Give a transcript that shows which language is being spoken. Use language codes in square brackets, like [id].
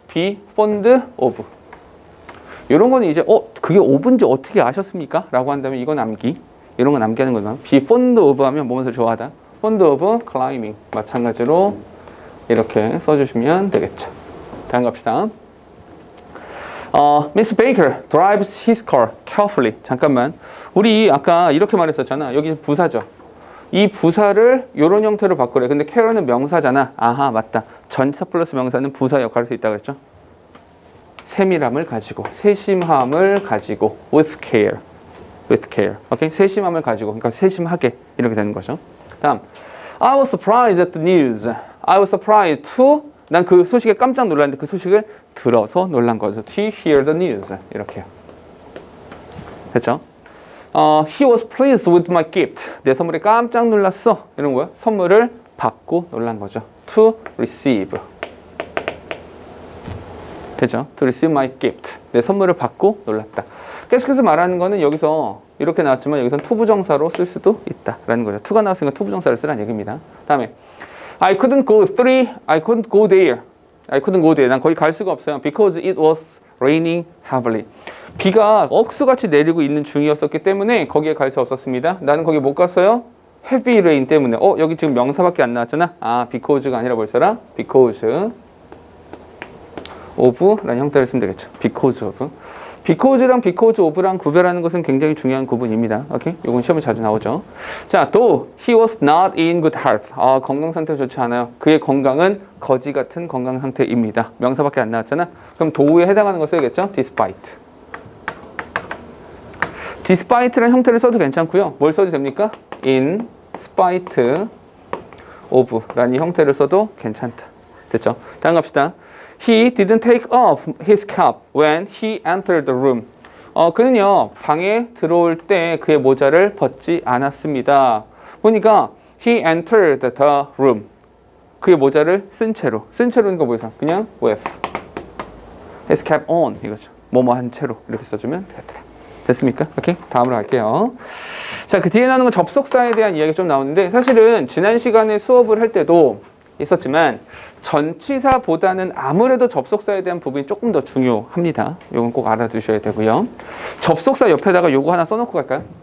[en] be fond of. [ko] 이런 거는 이제 그게 of인지 어떻게 아셨습니까? 라고 한다면 이건 암기. 이런 건 암기하는 거잖아. [en] be fond of [ko] 하면 뭐면서 좋아하다. [en] fond of climbing. [ko] 마찬가지로 이렇게 써주시면 되겠죠. 다음 갑시다. [en] Miss Baker drives his car carefully. [ko] 잠깐만. 우리 아까 이렇게 말했었잖아. 여기 부사죠. 이 부사를 이런 형태로 바꾸래. 근데 care는 명사잖아. 아하, 맞다. 전치사 플러스 명사는 부사 역할을 할 수 있다고 그랬죠. 세밀함을 가지고, 세심함을 가지고, with care. 오케이? 세심함을 가지고, 그러니까 세심하게 이렇게 되는 거죠. 다음, [en] I was surprised at the news. I was surprised to, [ko] 난 그 소식에 깜짝 놀랐는데 그 소식을 들어서 놀란 거죠. [en] To hear the news. [ko] 이렇게요. 됐죠? [en] He was pleased with my gift. [ko] 내 선물에 깜짝 놀랐어. 이런 거야. 선물을 받고 놀란 거죠. [en] To receive. [ko] 되죠? [en] To receive my gift. [ko] 내 선물을 받고 놀랐다. 계속해서 말하는 거는 여기서 이렇게 나왔지만 여기서는 투부정사로 쓸 수도 있다라는 거죠. 투가 나왔으니까 투부정사를 쓰라는 얘기입니다. 다음에 [en] I couldn't go there. I couldn't go there. [ko] 난 거기 갈 수가 없어요. [en] Because it was raining heavily. [ko] 비가 억수같이 내리고 있는 중이었었기 때문에 거기에 갈 수 없었습니다. 나는 거기 못 갔어요. [en] heavy rain [ko] 때문에. 여기 지금 명사밖에 안 나왔잖아. because가 아니라 뭘 써라? because of라는 형태를 쓰면 되겠죠. [en] because of. [ko] because랑 because of랑 구별하는 것은 굉장히 중요한 구분입니다. 오케이? 이건 시험에 자주 나오죠. 자, [en] though he was not in good health. [ko] 건강 상태가 좋지 않아요. 그의 건강은 거지 같은 건강 상태입니다. 명사밖에 안 나왔잖아. 그럼 do에 해당하는 거 써야겠죠? [en] despite. [ko] despite라는 형태를 써도 괜찮고요. 뭘 써도 됩니까? in spite of라는 형태를 써도 괜찮다. 됐죠? 다음 갑시다. [en] He didn't take off his cap when he entered the room. [ko] 그는요, 방에 들어올 때 그의 모자를 벗지 않았습니다. 보니까 [en] he entered the room. [ko] 그의 모자를 쓴 채로니까 뭐죠? 그냥 [en] with his cap on [ko] 이거죠. 뭐뭐 한 채로 이렇게 써주면 되겠더라. 됐습니까? 오케이. 다음으로 갈게요. 자, 그 뒤에 나오는 건 접속사에 대한 이야기 좀 나오는데 사실은 지난 시간에 수업을 할 때도 있었지만 전치사보다는 아무래도 접속사에 대한 부분이 조금 더 중요합니다. 이건 꼭 알아두셔야 되고요. 접속사 옆에다가 요거 하나 써놓고 갈까요?